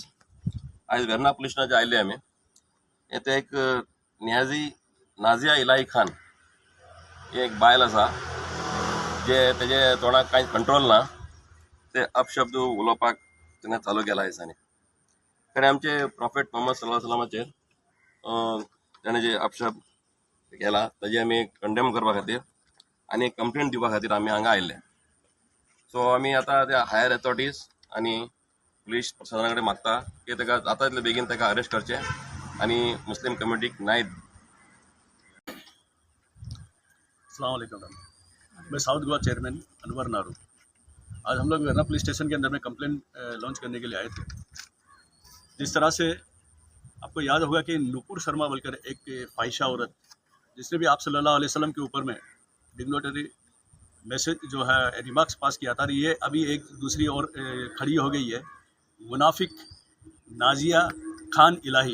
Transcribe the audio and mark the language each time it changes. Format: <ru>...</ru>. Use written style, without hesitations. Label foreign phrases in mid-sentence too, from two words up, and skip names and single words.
<kok>आज वेर्ना पुलीस स्टेशनाचे आयले आमी. येथे एक नाझिया इलाही खान ही एक बायल आसा जे तेजे तोंडाक कांय कंट्रोल ना, ते अपशब्द उलोवपाक तिणें चालू केला ह्या दिसांनी. खरें आमचे प्रॉफेट मोहम्मद</kok> <ar>صلى الله عليه</ar> <kok>वसल्लमाचेर ताणें जे अपशब्द केला ताजे आमी कंडेम करपा खातीर आनी एक कंप्लेंट दिवपा खातीर आमी हांगा आयिल्ले. सो आमी आतां त्या</kok> <en>higher authorities</en> <kok>आनी पुलीस प्रशासना कडेन मागता की ताका जाता तितले बेगीन ताका अरेस्ट करचें आनी मुस्लीम कम्युनिटीक न्याय.</kok> <ar>السلام عليكم.</ar> <hi>मैं साउथ गोवा चेयरमैन अनवर नारू। आज हम लोग वेरना पुलिस स्टेशन के अंदर में</hi> <en>complaint launch</en> <hi>करने के लिए आए थे। जिस तरह से आपको याद होगा कि नुपुर शर्मा बोलकर एक फाहिशा औरत जिसने भी आप</hi> <ar>صلى الله عليه وسلم</ar> <hi>के ऊपर में</hi> <en>dignotary message</en> <hi>जो है</hi> <en>remarks pass</en> <hi>किया था, ये अभी एक दूसरी और खड़ी हो गई है मुनाफिक नाजिया खान इलाही।</hi>